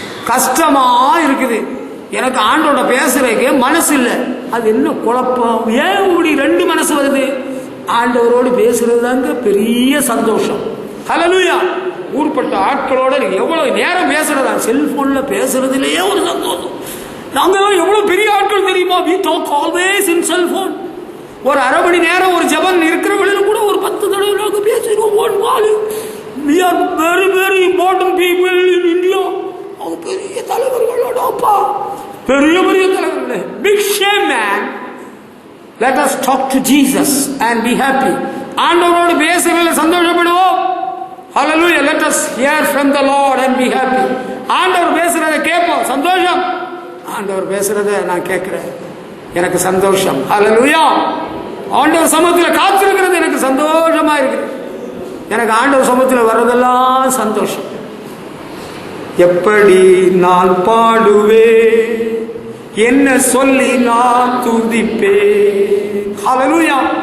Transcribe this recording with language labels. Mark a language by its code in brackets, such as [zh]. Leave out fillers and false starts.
[ta] கஷ்டமா இருக்குது, எனக்கு ஆண்டோட பேசுறதுக்கு மனசு இல்லை. அது என்ன குழப்பம்? ஏன் இப்படி ரெண்டு மனசு வருது? ஆண்டவரோடு பேசுறது தாங்க பெரிய சந்தோஷம். ஹல்லேலூயா. ஊர்பட்ட ஆட்களோட எவ்வளவு நேரம் பேசுறதா, செல்போன்ல பேசுறதுலயே ஒரு சந்தோஷம். நாங்க எவ்வளவு பெரிய ஆட்கள் தெரியுமா? [en] we talk always in cell phone. [ta] ஒரு அரை மணி நேரம் ஒரு ஜெபம் இருக்கிற வழியில கூட ஒரு 10 தடவை நாங்க பேசுறோம். [en] we are very very important people in India. [ta] அவங்க பெரிய தலைவர்களோடப்பா, பெரிய பெரிய தலைவர்களே. [en] big shame man. let us talk to Jesus and be happy. [ta] ஆண்டவரோடு பேசுறதுல சந்தோஷப்படுவோம். hallelujah. [en] let us hear from the Lord and be happy. [ta] ஆண்டவர் பேசுறதை கேட்போம், சந்தோஷம். ஆண்டவர் பேசுறதை நான் கேட்கிறேன், எனக்கு சந்தோஷம். hallelujah. ஆண்டவர் சமூகத்தில் காத்திருக்கிறது எனக்கு சந்தோஷமா இருக்குது. எனக்கு ஆண்டவர் சமூகத்தில் வர்றதெல்லாம் சந்தோஷம். எப்படி நான் பாடுவே, என்ன சொல்லி நான் துதிப்பேன். ஹல்லேலூயா.